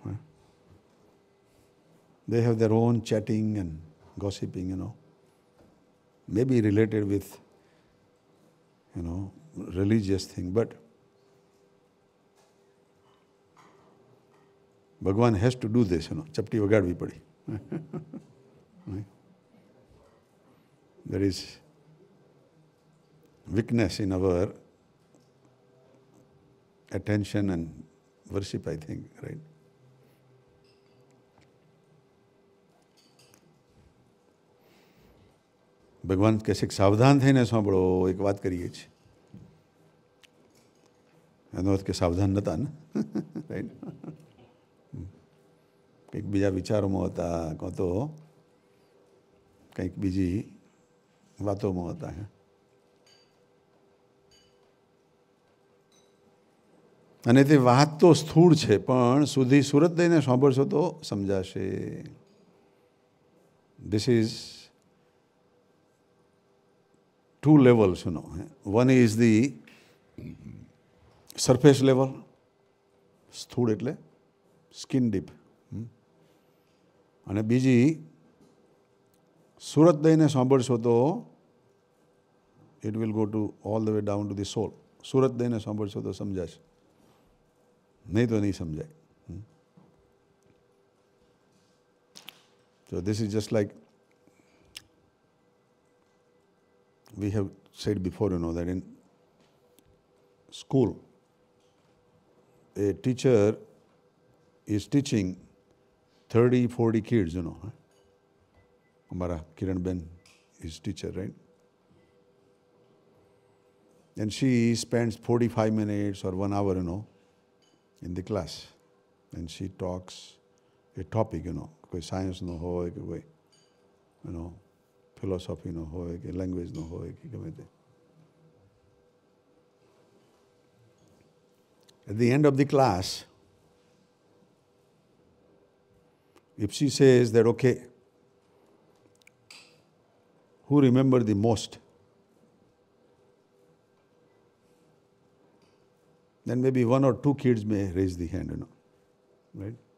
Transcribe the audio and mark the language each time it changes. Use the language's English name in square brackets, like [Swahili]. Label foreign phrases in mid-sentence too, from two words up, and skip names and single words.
[English] They have their own chatting and gossiping, maybe related with, religious thing, but Bhagwan has to do this, [Gujarati] ચપટી વગાડવી પડી. [English] Right? There is weakness in our attention and worship, I think, right? [Gujarati] ભગવાન કહેશે કે સાવધાન થઈને સાંભળો, એક વાત કરીએ છીએ. એનો અર્થ કે સાવધાન નહોતા ને, રાઈટ? કંઈક બીજા વિચારોમાં હતા, કાં તો કંઈક બીજી વાતોમાં હતા. અને તે વાત તો સ્થૂળ છે, પણ સુધી સુરત દઈને સાંભળશો તો સમજાશે. [English] this is two levels, One is the surface level, [Gujarati] સ્થૂળ એટલે [English] skin deep, [Gujarati] અને બીજી સુરત દઈને સાંભળશો તો [English] it will go to all the way down to the soul. [Gujarati] સુરત દઈને સાંભળશો તો સમજાશે, નહીં તો નહીં સમજાય. [English] So this is just like we have said before, that in school, a teacher is teaching 30-40 kids, Amara Kiran Ben is teacher, right? And she spends 45 minutes or 1 hour, in the class. And she talks a topic, [Gujarati] કોઈ સાયન્સ નો હોય, કોઈ, ફિલોસોફી નો હોય, કે લેંગ્વેજ નો હોય, કે ગમે તે. [English] At the end of the class, if she says that, okay, who remember the most? Then maybe 1 or 2 kids may raise the hand, right?